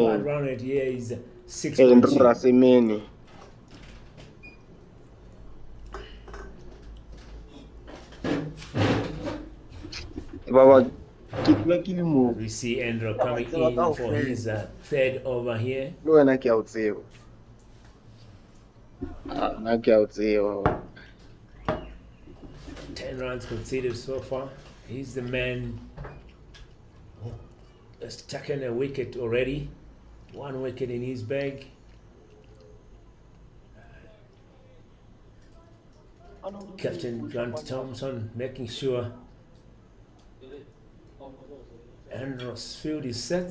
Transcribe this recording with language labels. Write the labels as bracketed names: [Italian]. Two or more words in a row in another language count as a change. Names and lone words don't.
[English] One round at here is 6. And Rasimeni. Baba, [Southern Sotho] ke le mo. [English] We see Andrew coming in for his 3rd over here. [Southern Sotho] Le wena ke a o tseba. Nna ke a o tseba. [English] 10 runs conceded so far. He's the man that's taken a wicket already. 1 wicket in his bag. Captain Grant Thompson making sure Andros field is set.